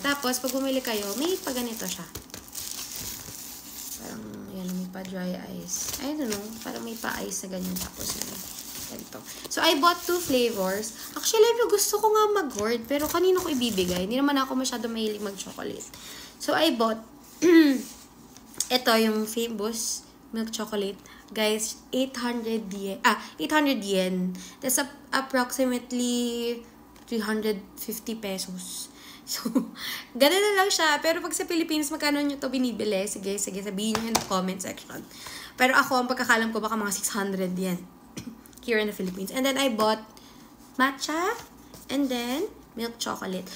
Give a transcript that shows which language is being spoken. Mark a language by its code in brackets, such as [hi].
[tl] Tapos, pag bumili kayo, may pa ganito siya. Parang, yan, may pa dry ice. [en] I don't know, [tl] parang may pa ice na ganyan. Tapos, ganito. [en] So, I bought 2 flavors. [tl] Actually, gusto ko nga mag-hoard, pero kanino ko ibibigay? Hindi naman ako masyado mahilig mag-chocolate. [en] So, I bought, [tl] ito yung [en] famous milk chocolate. Guys, 800 yen. 800 yen. That's approximately 350 pesos. [tl] So, ganun na lang siya. Pero pag sa Philippines, magkano nyo to binibili? Sige, sabihin nyo [en] in the comment section. [tl] Pero ako, ang pagkakalam ko, baka mga 600 yen. [en] Here in the Philippines. And then, I bought matcha and then milk chocolate.